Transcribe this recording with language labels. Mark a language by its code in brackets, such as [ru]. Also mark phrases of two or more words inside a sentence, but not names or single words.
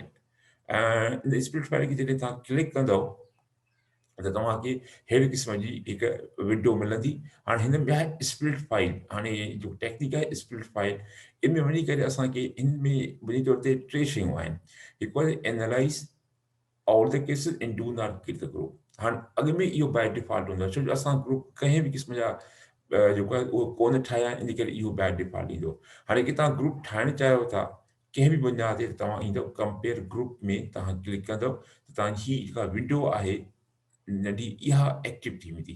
[sd] ऐं इन [en] split file [sd] खे जॾहिं तव्हां क्लिक कंदव त तव्हांखे अहिड़े क़िस्म जी हिकु विंडो मिलंदी। हाणे हिन में आहे [en] split file. [sd] हाणे जो टेक्निक आहे [en] split file, [sd] इन में वञी करे असांखे इन में बुनियादी तौर ते टे शयूं आहिनि। [en] हिकु आहे analyze all the cases and do not kill the group. [sd] हाणे अॻु में इहो [en] by default [sd] हूंदो आहे, छो जो असां ग्रुप कंहिं बि क़िस्म जा जेको आहे उहो कोन ठाहिया आहिनि, इन करे इहो [en] by default [sd] ईंदो। हाणे की तव्हां ग्रुप ठाहिणु चाहियो था कंहिं बि बुनियाद ते, तव्हां ईंदव [en] compare group [sd] में, तव्हां क्लिक कंदव त तव्हांजी हीअ जेका विंडो आहे नंढी, इहा एक्टिव थी वेंदी।